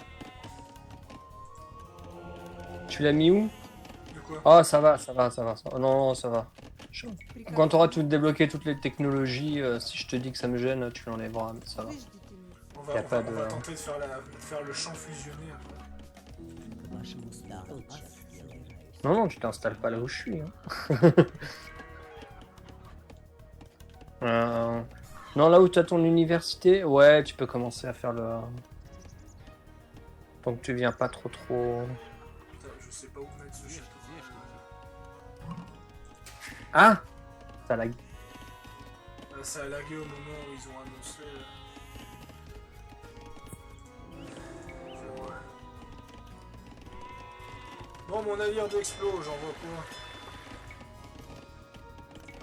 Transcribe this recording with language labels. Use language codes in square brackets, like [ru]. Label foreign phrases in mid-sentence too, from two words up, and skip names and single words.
[fr] Tu l'as mis où? De quoi? Oh, ça va. Oh, non, ça va. [ru] Приказание. [fr] Quand t'auras tout débloqué toutes les technologies, si je te dis que ça me gêne, tu l'enlèveras, mais ça va. [ru] Заждительница. [fr] On y a va, pas on de- va tenter de faire le champ fusionné après. [ru] К вашим услугам. Тотчас сделаю. [fr] Non, tu t'installes pas là où je suis. Hein. Non, là où t'as ton université, ouais, tu peux commencer à faire le... Donc tu viens pas trop... Putain, je sais pas où mettre ce château. [ru] Здесь ли ты? [fr] Ah! Ça lag. Ça a lagué au moment où ils ont annoncé... Je vois. Bon, mon navire d'explo, j'en vois quoi?